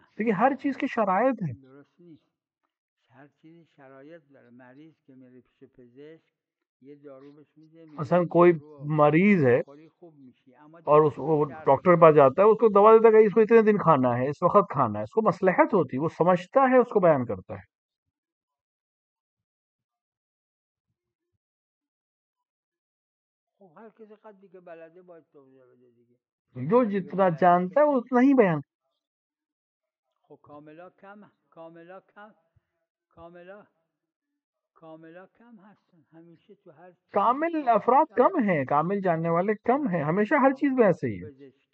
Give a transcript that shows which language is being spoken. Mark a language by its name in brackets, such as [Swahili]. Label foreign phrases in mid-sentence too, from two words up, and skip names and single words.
[Urdu] دیکھیے ہر چیز کی شرائط ہے، [Persian] درست نیست. هر چیزی شرایط داره. مریض که میره پیش پزشک یه دارو بهش میده، [Urdu] مثلا کوئی مریض ہے اور اس ڈاکٹر کے پاس جاتا ہے، اس کو دوا دیتا ہے کہ اس کو اتنے دن کھانا ہے، اس وقت کھانا ہے. اس کو مصلحت ہوتی ہے، وہ سمجھتا ہے، اس کو بیان کرتا ہے. [Persian] خب هر کسی قدری که بلده باید توضیح بده دیگه. [Urdu] جو جتنا جانتا ہے وہ اتنا ہی بیان. [Persian] خب کاملا کم، کاملا کم، کاملا [Urdu] کامل افراد کم ہیں، کامل جاننے والے کم ہیں، ہمیشہ ہر چیز میں ایسے ہی ہے۔